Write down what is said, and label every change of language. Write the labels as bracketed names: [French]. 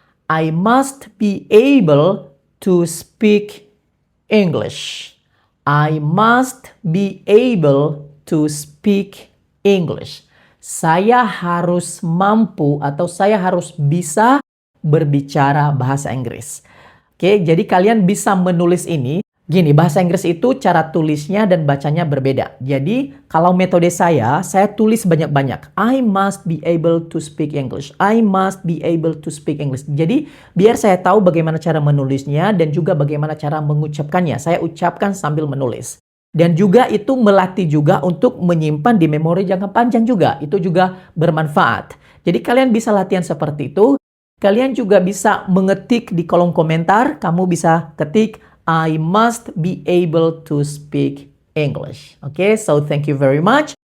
[English] I must be able to speak English. I must be able to speak English. [Indonesian] Saya harus mampu atau saya harus bisa berbicara bahasa Inggris. Oke, jadi kalian bisa menulis ini. Gini, bahasa Inggris itu cara tulisnya dan bacanya berbeda. Jadi, kalau metode saya tulis banyak-banyak. [English] I must be able to speak English. I must be able to speak English. [Indonesian] Jadi, biar saya tahu bagaimana cara menulisnya dan juga bagaimana cara mengucapkannya. Saya ucapkan sambil menulis. Dan juga itu melatih juga untuk menyimpan di memori jangka panjang juga. Itu juga bermanfaat. Jadi, kalian bisa latihan seperti itu. Kalian juga bisa mengetik di kolom komentar. Kamu bisa ketik [English] I must be able to speak English. Oke, so thank you very much.